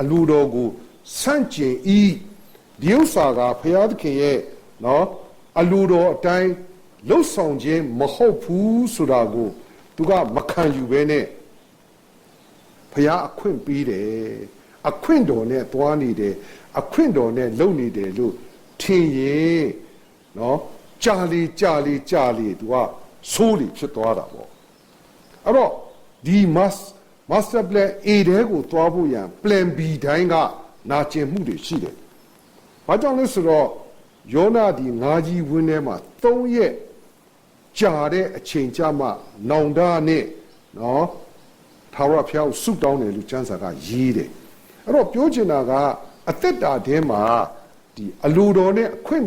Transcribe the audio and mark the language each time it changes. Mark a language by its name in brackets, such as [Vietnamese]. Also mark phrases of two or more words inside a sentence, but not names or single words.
[Burmese] လိုတော်ကိုဆန့်ကျင်ဤဒီဥစ္စာကဘုရားသခင်ရဲ့နော်အလိုတော်အတိုင်းလှုပ်ဆောင်ခြင်းမဟုတ်ဘူးဆိုတာကိုသူကမခံယူဘဲနဲ့ဘုရားအခွင့်ပေးတယ်အခွင့်တော်နဲ့သွားနေတယ်အခွင့်တော်နဲ့လုပ်နေတယ်လို့ထင်ရင်နော် ကြာလေသူကဆိုးလေဖြစ်သွားတာပေါ့အဲ့တော့ဒီ [English] master plan A [Burmese] တဲကိုသွားဖို့ရန် [English] plan B [Burmese] တိုင်းကနာကျင်မှုတွေရှိတယ်ဘာကြောင့်လဲဆိုတော့ယောနာဒီငါးကြီးဝင်းထဲမှာ3ရက်ကြာတဲ့အ ချိန်ကြမှာနောင်တနဲ့နော်ထာဝရဘုရားကိုဆုတောင်းတယ်လို့ကျမ်းစာကရေးတယ်အဲ့တော့ပြောချင်တာကအသက်တာထဲမှာဒီအလိုတော်နဲ့အခွင့်